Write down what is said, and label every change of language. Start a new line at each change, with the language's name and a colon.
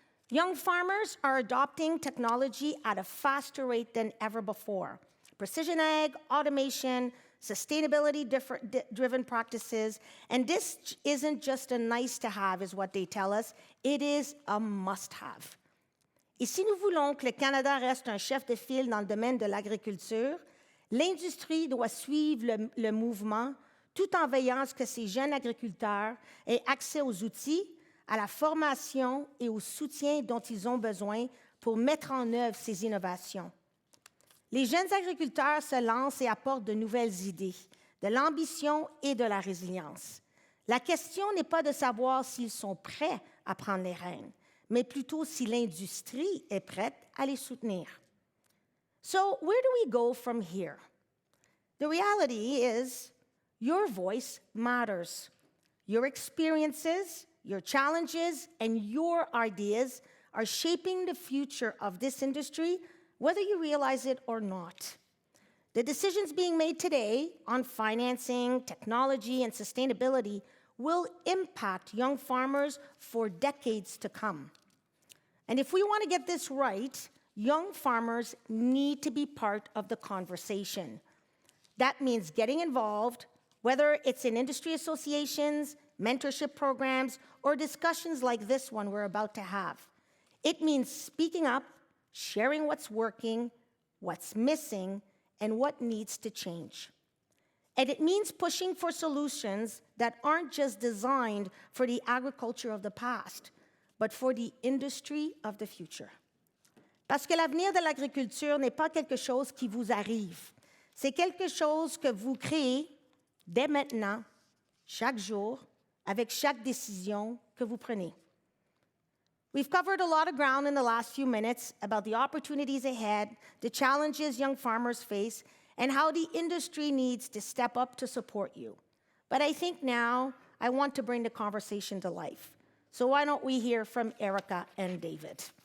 English: Young farmers are adopting technology at a faster rate than ever before. Precision ag, automation, sustainability-driven practices, and this isn't just a nice to have, is what they tell us, it is a must-have.
French: Et si nous voulons que le Canada reste un chef de file dans le domaine de l'agriculture, l'industrie doit suivre le mouvement tout en veillant à ce que ces jeunes agriculteurs aient accès aux outils, à la formation et au soutien dont ils ont besoin pour mettre en œuvre ces innovations. Les jeunes agriculteurs se lancent et apportent de nouvelles idées, de l'ambition et de la résilience. La question n'est pas de savoir s'ils sont prêts à prendre les rênes, mais plutôt si l'industrie est prête à les soutenir.
English: So, where do we go from here? The reality is, your voice matters. Your experiences, your challenges, and your ideas are shaping the future of this industry, whether you realize it or not. The decisions being made today on financing, technology, and sustainability will impact young farmers for decades to come. And if we want to get this right, young farmers need to be part of the conversation. That means getting involved, whether it's in industry associations, mentorship programs, or discussions like this one we're about to have. It means speaking up, sharing what's working, what's missing, and what needs to change. And it means pushing for solutions that aren't just designed for the agriculture of the past, but for the industry of the future.
French: Parce que l'avenir de l'agriculture n'est pas quelque chose qui vous arrive. C'est quelque chose que vous créez dès maintenant, chaque jour, avec chaque décision que vous prenez.
English: We've covered a lot of ground in the last few minutes about the opportunities ahead, the challenges young farmers face, and how the industry needs to step up to support you. But I think now I want to bring the conversation to life. So why don't we hear from Erika and David?